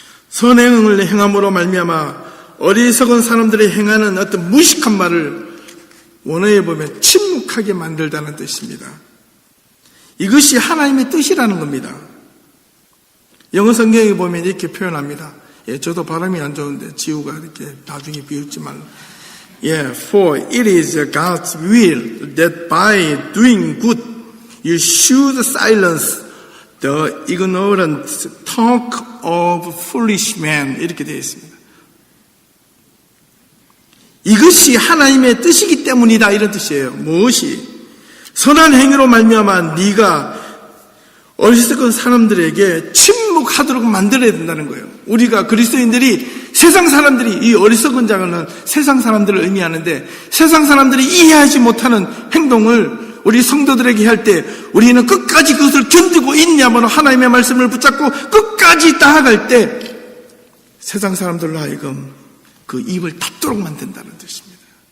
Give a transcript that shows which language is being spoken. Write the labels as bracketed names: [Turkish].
[Korean] 선행을 행함으로 말미암아 어리석은 사람들이 행하는 어떤 무식한 말을 원어에 보면 침묵하게 만들다는 뜻입니다. 이것이 하나님의 뜻이라는 겁니다. 영어 성경에 보면 이렇게 표현합니다. 저도 발음이 안 좋은데 지우가 이렇게 나중에 비웃지 말라. [English] For it is God's will that by doing good you should silence the ignorant talk of foolish men. [Korean] 이렇게 되어 있습니다. 이것이 하나님의 뜻이기 때문이다, 이런 뜻이에요. 무엇이? 선한 행위로 말미암아 네가 어리석은 사람들에게 침묵하도록 만들어야 된다는 거예요. 우리가 그리스도인들이, 세상 사람들이, 이 어리석은 자는 세상 사람들을 의미하는데, 세상 사람들이 이해하지 못하는 행동을 우리 성도들에게 할 때 우리는 끝까지 그것을 견디고 있냐면 하나님의 말씀을 붙잡고 끝까지 나아갈 때 세상 사람들로 하여금 그 입을 닫도록 만든다는 뜻입니다.